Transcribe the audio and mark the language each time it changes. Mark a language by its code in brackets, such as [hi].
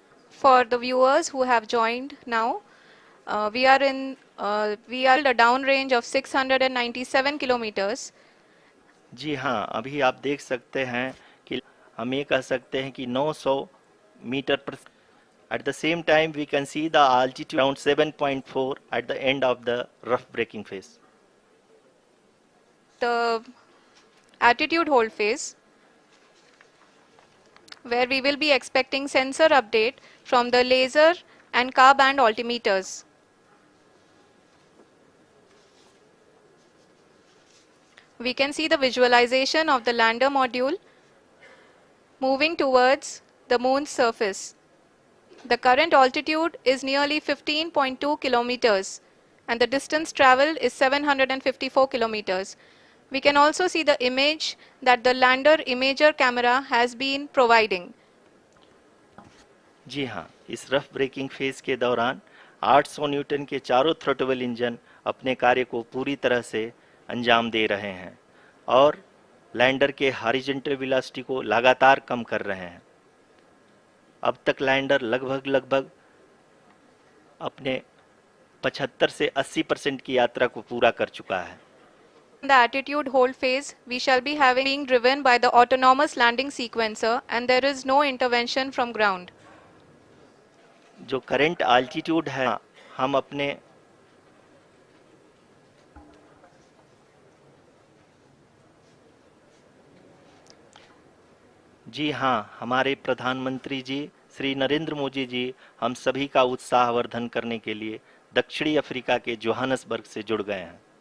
[en] For the viewers who have joined now, we are a down range of 697 kilometers. [hi] जी हाँ, अभी आप देख सकते हैं कि हम ये कह सकते हैं कि 900 मीटर पर। [en] At the same time, we can see the altitude around 7.4 at the end of the rough braking phase. The attitude hold phase, where we will be expecting sensor update from the laser and car band altimeters. We can see the visualization of the lander module moving towards the moon's surface. The current altitude is nearly 15.2 kilometers and the distance traveled is 754 kilometers. We can also see the image that the lander imager camera has been providing. [hi] जी हाँ, इस rough breaking phase के दौरान 800 Newton के चारों throttle engine अपने कार्य को पूरी तरह से अंजाम दे रहे हैं और लैंडर के हॉरिजॉन्टल वेलोसिटी को लगातार कम कर रहे हैं। अब तक लैंडर लगभग अपने 75 से 80% की यात्रा को पूरा कर चुका है। [en] In the attitude hold phase, we shall be being driven by the autonomous landing sequencer and there is no intervention from ground. [hi] जो करंट आल्टीट्यूड है, हम अपने जी हाँ, हमारे प्रधानमंत्री जी श्री नरेंद्र मोदी जी हम सभी का उत्साहवर्धन करने के लिए दक्षिणी अफ्रीका के जोहानसबर्ग से जुड़ गए हैं।